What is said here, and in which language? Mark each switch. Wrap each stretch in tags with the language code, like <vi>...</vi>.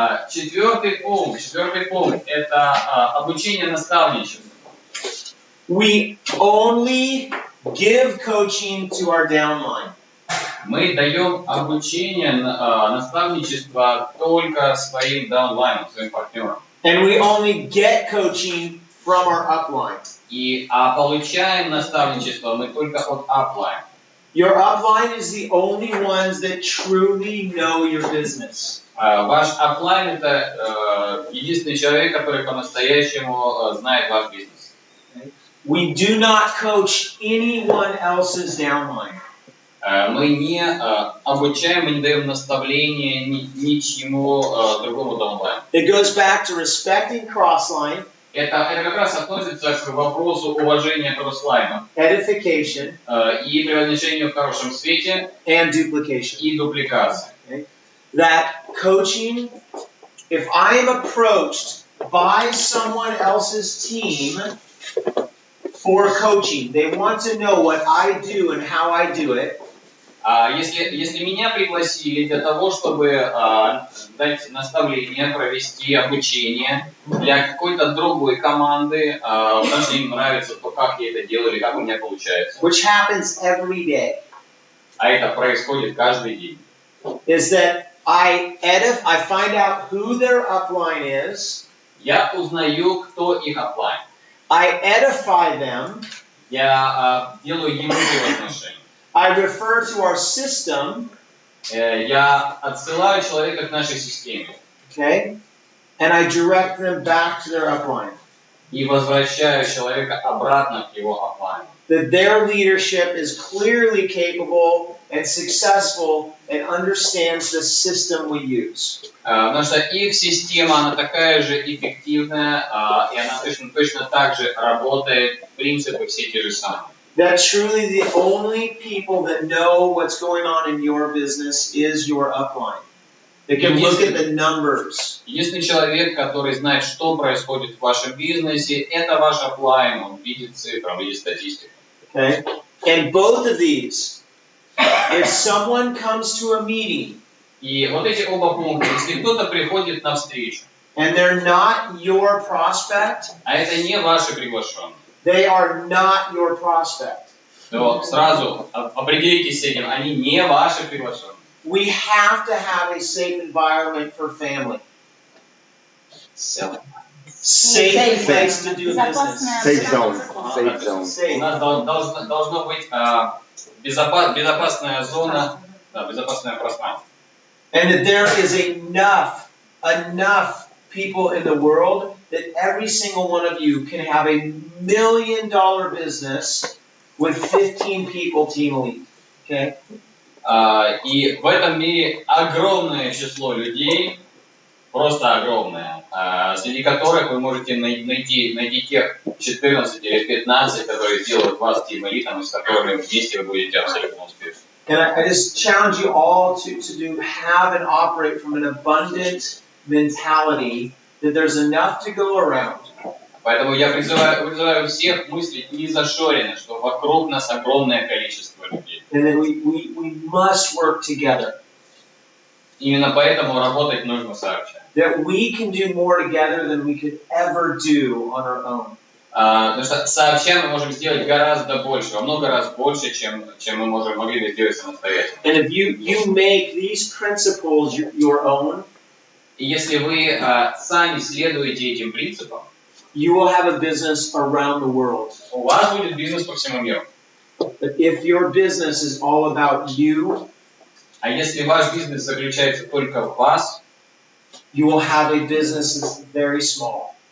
<ru>Четвертый пункт – это обучение наставничеству.</ru> <en>We only give coaching to our downline.</en> <ru>Мы даем обучение, наставничество только своим даунлайнам, своим партнерам.</ru> <en>And we only get coaching from our upline.</en> <ru>А получаем наставничество мы только от аплайна.</ru> <en>Your upline is the only ones that truly know your business.</en> <ru>Ваш аплайн это единственный человек, который по-настоящему знает ваш бизнес.</ru> <en>We do not coach anyone else's downline.</en> <ru>Мы не обучаем, мы не даем наставления ничему другому даунлайну.</ru> <en>It goes back to respecting crossline.</en> <ru>Это как раз относится к вопросу уважения кросслайна.</ru> <en>Edification.</en> <ru>И превозношению в хорошем свете.</ru> <en>And duplication.</en> <ru>И дупликации.</ru> <en>Okay. That coaching, if I am approached by someone else's team for coaching, they want to know what I do and how I do it.</en> <ru>Если меня пригласили для того, чтобы дать наставление, провести обучение для какой-то другой команды, потому что им нравится то, как я это делаю или как у меня получается.</ru> <en>Which happens every day.</en> <ru>А это происходит каждый день.</ru> <en>Is that I find out who their upline is.</en> <ru>Я узнаю, кто их аплайн.</ru> <en>I edify them.</en> <ru>Я делаю ему превозношение.</ru> <en>I refer to our system.</en> <ru>Я отсылаю человека к нашей системе.</ru> <en>Okay? And I direct them back to their upline.</en> <ru>И возвращаю человека обратно к его аплайну.</ru> <en>That their leadership is clearly capable and successful and understands the system we use.</en> <ru>Потому что их система, она такая же эффективная, и она точно так же работает, принципы все те же самые.</ru> <en>That truly the only people that know what's going on in your business is your upline. They can look at the numbers.</en> <ru>Единственный человек, который знает, что происходит в вашем бизнесе, это ваш аплайн, он видит цифры, он видит статистику.</ru> <en>Okay? And both of these, if someone comes to a meeting,</en> <ru>и вот эти оба пункта, если кто-то приходит на встречу,</ru> <en>and they're not your prospect,</en> <ru>а это не ваши приглашенные,</ru> <en>they are not your prospect.</en> <ru>то сразу определитесь с этим, они не ваши приглашенные.</ru> <en>We have to have a safe environment for family. Safe place to do business. Safe zone. Safe zone.</en> <ru>У нас должно быть безопасная зона, безопасное пространство.</ru> <en>And that there is enough people in the world that every single one of you can have a $1 million business with 15 people team lead. Okay?</en> <ru>И в этом мире огромное число людей, просто огромное, среди которых вы можете найти тех 14 или 15, которые сделают вас тим-элитом, с которыми вместе вы будете абсолютно успешны.</ru> <en>And I just challenge you all to have and operate from an abundant mentality that there's enough to go around.</en> <ru>Поэтому я призываю всех мыслить не зашоренно, что вокруг нас огромное количество людей.</ru> <en>And that we must work together.</en> <ru>Именно поэтому работать нужно сообща.</ru> <en>That we can do more together than we could ever do on our own.</en> <ru>Потому что сообща мы можем сделать гораздо больше, во много раз больше, чем мы могли бы сделать самостоятельно.</ru> <en>And if you make these principles your own,</en> <ru>и если вы сами следуете этим принципам,</ru> <en>you will have a business around the world.</en> <ru>У вас будет бизнес по всему миру.</ru> <en>But if your business is all about you,</en> <ru>а если ваш бизнес заключается только в вас,</ru> <en>you will have a business that's very small.</en>